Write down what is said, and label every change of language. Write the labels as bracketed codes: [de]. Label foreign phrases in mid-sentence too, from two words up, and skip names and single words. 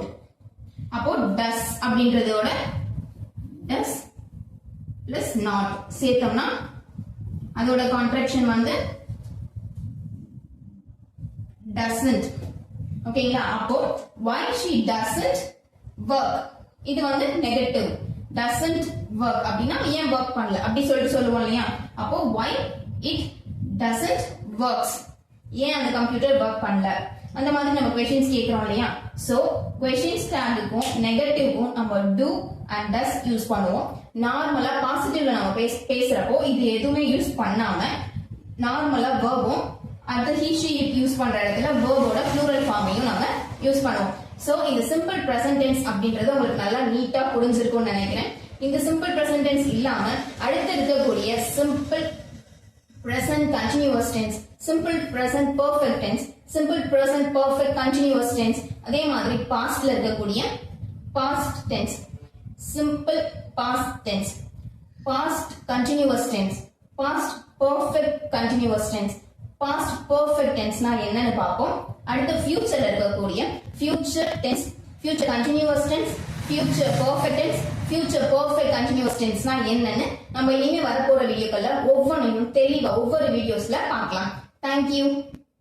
[ta] அப்போ does அப்படின்றதோட [en] does plus not [ta] சேர்த்தோம்னா அதோட கான்ட்ராக்ஷன் வந்து doesn't. [en] ஓகேங்களா. அப்போ why she doesn't work, [ta] இது வந்து நெகட்டிவ். [en] doesn't work [ta] அப்படின்னா ஏன் ஒர்க் பண்ணல அப்படி சொல்லிட்டு சொல்லுவோம் இல்லையா. [en] அப்போ why it doesn't works, [ta] ஏன் அந்த கம்ப்யூட்டர் ஒர்க் பண்ணல அந்த மாதிரி நம்ம क्वेश्चंस கேக்குறோம் இல்லையா. சோ क्वेश्चंस டேக்குக்கும் நெகட்டிவ்க்கும் நம்ம [en] do and does [ta] யூஸ் பண்ணுவோம். நார்மலா பாசிட்டிவ்ல நம்ம பேசுறப்போ இது எதுவுமே யூஸ் பண்ணாம நார்மலா வெர்பும் அடுத்து [en] he she it [ta] யூஸ் பண்ற இடத்துல வெர்போட [en] plural form [ta] நம்ம யூஸ் பண்ணுவோம். சோ இந்த [en] simple present tense [ta] அப்படின்றது உங்களுக்கு நல்லா நீட்டா புரிஞ்சிருக்கும்னு நினைக்கிறேன். [en] இந்த simple present tense [ta] இல்லாம அடுத்து இருக்கக்கூடிய [en] சிம்பிள் present continuous tense, simple present perfect tense, simple present perfect continuous tense, [ta] அதே மாதிரி [en] pastல இருக்கக்கூடிய past tense, simple past tense, past continuous tense, past perfect continuous tense, past perfect tense [ta] னா என்னன்னு பாப்போம். அடுத்து futureல இருக்கக்கூடிய [en] future tense, future continuous tense, future perfect tense, future perfect continuous tense [ta] னா என்னன்னு நம்ம இனிமே வரப்போற வீடியோக்கள்ல ஒவ்வொன்றையும் தெளிவா ஒவ்வொரு வீடியோஸ்ல பார்க்கலாம். [en] Thank you.